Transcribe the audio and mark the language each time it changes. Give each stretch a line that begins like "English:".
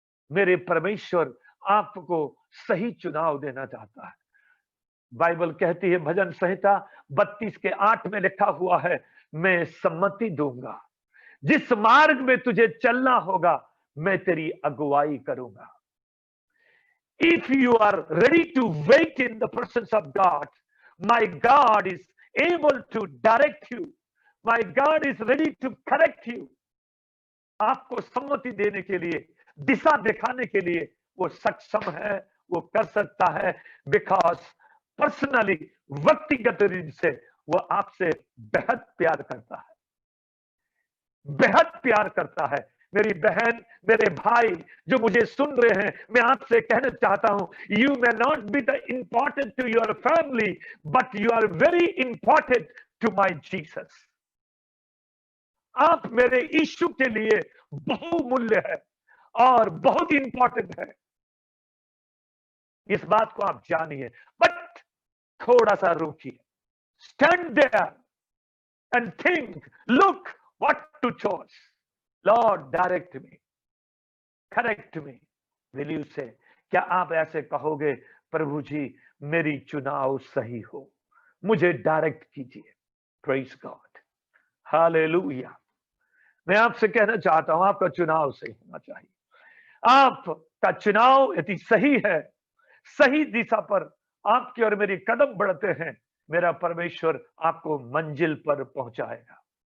Hindi: मेरे परमेश्वर आपको सही चुनाव देना चाहता है। बाइबल कहती है, भजन संहिता 32:8 में लिखा हुआ है, मैं सम्मति दूंगा, जिस मार्ग में तुझे चलना होगा मैं तेरी अगुवाई करूंगा।
English: If you are ready to wait in the presence of God, my God is able to direct you. My God is ready to correct you.
Hindi: आपको सम्मति देने के लिए, दिशा दिखाने के लिए वो सक्षम है, वो कर सकता है,
English: because personally,
Hindi: व्यक्तिगत रूप से वो आपसे बेहद प्यार करता है, बेहद प्यार करता है। मेरी बहन, मेरे भाई जो मुझे सुन रहे हैं, मैं आपसे कहना चाहता हूं,
English: You may not be the important to your family, but you are very important to my Jesus.
Hindi: आप मेरे यीशु के लिए बहुमूल्य है और बहुत इंपॉर्टेंट है, इस बात को आप जानिए।
English: but
Hindi: थोड़ा सा रुकिए,
English: stand there and think, look what to choose. Lord, direct me, correct me. Will you say,
Hindi: क्या आप ऐसे कहोगे, प्रभु जी मेरी चुनाव सही हो, मुझे डायरेक्ट कीजिए.
English: praise God,
Hindi: hallelujah. मैं आपसे कहना चाहता हूं, आपका चुनाव सही होना चाहिए. आपका चुनाव यदि सही है, सही दिशा पर आपकी और मेरी कदम बढ़ते हैं, मेरा परमेश्वर आपको मंजिल पर पहुंचाएगा.